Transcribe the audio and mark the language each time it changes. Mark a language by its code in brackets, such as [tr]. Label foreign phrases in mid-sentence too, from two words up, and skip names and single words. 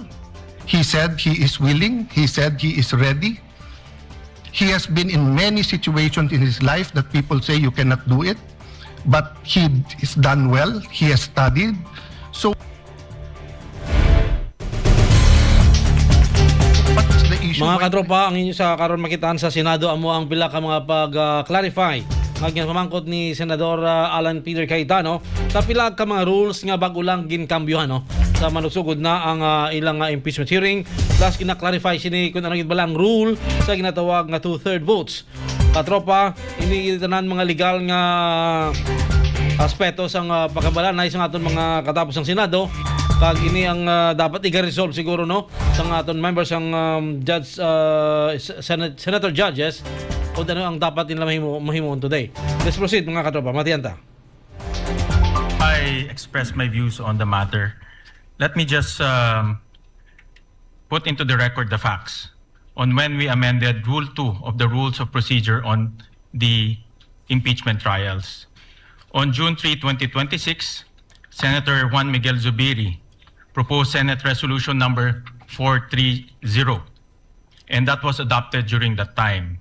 [en] He said he is willing. He said he is ready. He has been in many situations in his life that people say you cannot do it, but he is done well. He has studied. So what's the issue? [hil] Mga katropa, ang inyo sa karon makitaan sa Senado amo ang pila ka mga pag-clarify nga pamangkot ni Senador Alan Peter Cayetano sa pila ka mga rules nga bago lang ginkambyohan no sa manugsugod na ang ilang [en] impeachment hearing, [hil] plus kina-clarify sini kung ano gid balang rule sa ginatawag nga 2/3 votes. Katropa, ini tanan mga legal nga aspeto sang pagkabalanay sa aton mga katapos ng Senado kag ini ang dapat i-resolve siguro no sa aton members ang [en] senator judges [hil] o ano ang dapat nila mahimo today. [en] Let's proceed [hil] mga katropa. Matiyanta. [en] I express my views on the matter. Let me just put into the record the facts on when we amended Rule 2 of the Rules of Procedure on the impeachment trials. On June 3, 2026, Senator Juan Miguel Zubiri proposed Senate Resolution number 430, and that was adopted during that time.